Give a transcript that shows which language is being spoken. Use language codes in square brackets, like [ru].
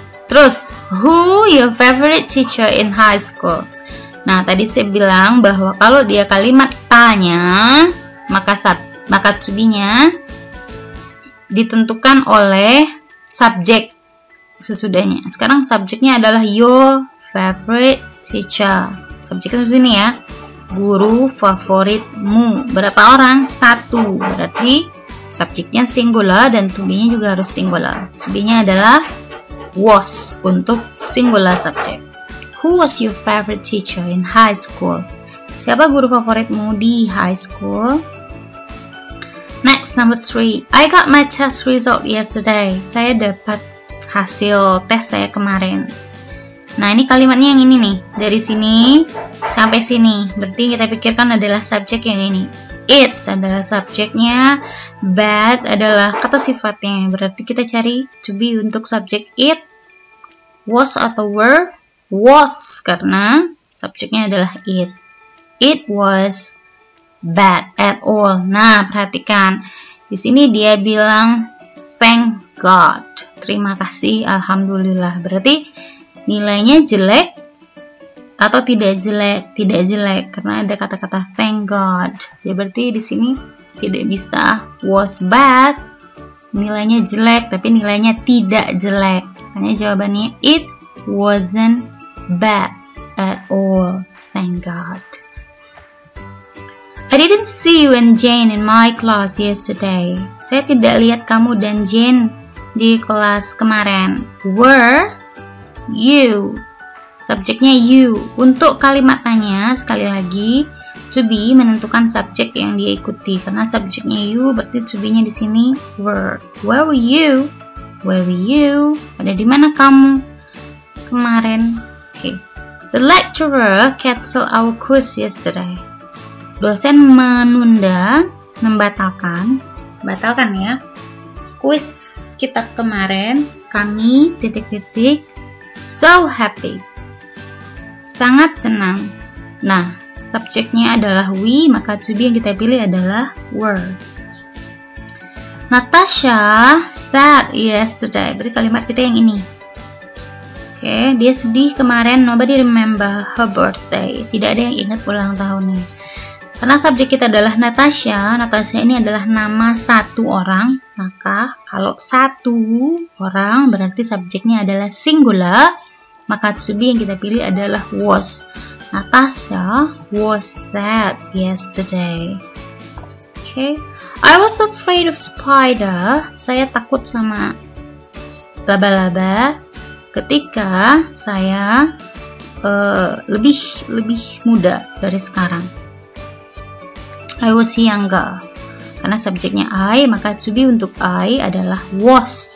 [id] Terus, [en] who your favorite teacher in high school? [id] Nah, tadi saya bilang bahwa kalau dia kalimat tanya, maka to be-nya ditentukan oleh subjek sesudahnya. Sekarang subjeknya adalah [en] your favorite teacher. [id] Subjeknya di sini, ya. Guru favoritmu. Berapa orang? 1. Berarti subjeknya singular dan to be-nya juga harus singular. To be-nya adalah was untuk singular subject. [en] Who was your favorite teacher in high school? [id] Siapa guru favoritmu di [en] high school? Next, number 3. I got my test result yesterday. [id] Saya dapat hasil tes saya kemarin. Nah, ini kalimatnya yang ini nih. Dari sini sampai sini. Berarti kita pikirkan adalah subjek yang ini. It adalah subjeknya. Bad adalah kata sifatnya. Berarti kita cari to be untuk subjek it. Was atau were? Was, karena subjeknya adalah it. [en] It was bad at all. [id] Nah, perhatikan. Di sini dia bilang [en] thank God. [id] Terima kasih, alhamdulillah. Berarti nilainya jelek atau tidak jelek? Tidak jelek karena ada kata-kata [en] thank God. [id] Ya berarti di sini tidak bisa [en] was bad. [id] Nilainya jelek tapi nilainya tidak jelek. Makanya jawabannya [en] it wasn't bad at all. Thank God. I didn't see you and Jane in my class yesterday. [id] Saya tidak lihat kamu dan Jane di kelas kemarin. [en] Were you. [id] Subjeknya [en] you. [id] Untuk kalimat tanya, sekali lagi, to be menentukan subjek yang dia ikuti. Karena subjeknya [en] you, [id] berarti [en] to be-nya di sini were. Where were you? Where were you? [id] Ada di mana kamu kemarin? Okay. [en] The lecturer canceled our quiz yesterday. [id] Dosen menunda, membatalkan ya, kuis kita kemarin. Kami [en] so happy, [id] sangat senang. Nah, subjeknya adalah we, maka to be yang kita pilih adalah were. [en] Natasha sad yesterday. [id] Berarti kalimat kita yang ini. Oke, dia sedih kemarin. [en] Nobody remember her birthday. [id] Tidak ada yang ingat ulang tahunnya. Karena subjek kita adalah Natasha, Natasha ini adalah nama satu orang, maka kalau satu orang berarti subjeknya adalah singular, maka to be yang kita pilih adalah was. [en] Natasha was sad yesterday. Okay. I was afraid of spider. [id] Saya takut sama laba-laba ketika saya lebih muda dari sekarang. [en] I was younger. [id] Karena subjeknya I, maka to be untuk I adalah was.